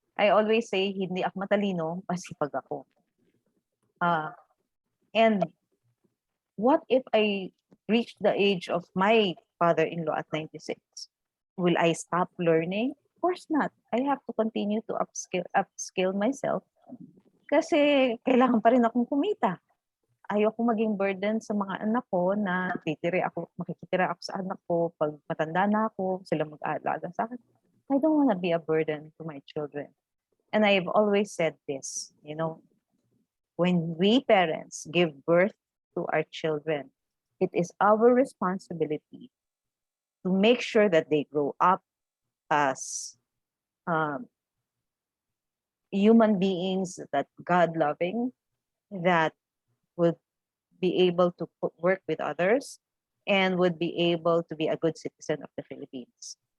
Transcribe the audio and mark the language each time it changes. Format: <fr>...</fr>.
<en>I always say,</en> <tl>hindi ako matalino, masipag ako.</tl> <en>And what if I reach the age of my father-in-law at 96? Will I stop learning? Of course not. I have to continue to upskill myself</en> <tl>kasi kailangan pa rin akong kumita. Ayoko maging burden sa mga anak ko na makikitira ako sa anak ko pag matanda na ako, sila mag-aalaga sa akin.</tl> <en>I don't want to be a burden to my children. And I've always said this, when we parents give birth to our children, it is our responsibility to make sure that they grow up as human beings that God-loving, that would be able to work with others, and would be able to be a good citizen of the Philippines.</en>